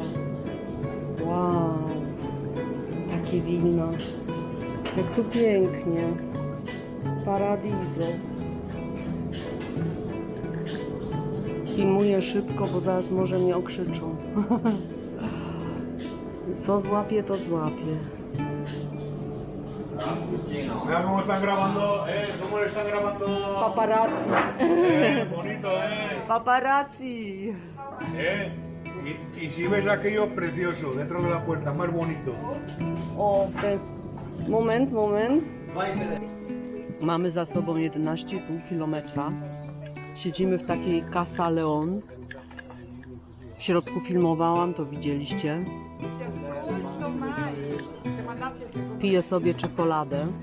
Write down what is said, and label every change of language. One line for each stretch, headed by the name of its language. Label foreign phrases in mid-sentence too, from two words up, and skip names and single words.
Polish: Wow, takie wina. Jak tu pięknie. Paradiso. Filmuję szybko, bo zaraz może mnie okrzyczą. Co złapię, to złapię.
Spanish: Mira cómo están grabando, cómo le están grabando. Paparazzi. Bonito, Paparazzi. Y si ves aquello precioso dentro de la puerta, más bonito.
Polish: O, moment. Mamy za sobą 11,5 km. Siedzimy w takiej Casa Leon. W środku filmowałam, to widzieliście. Piję sobie czekoladę.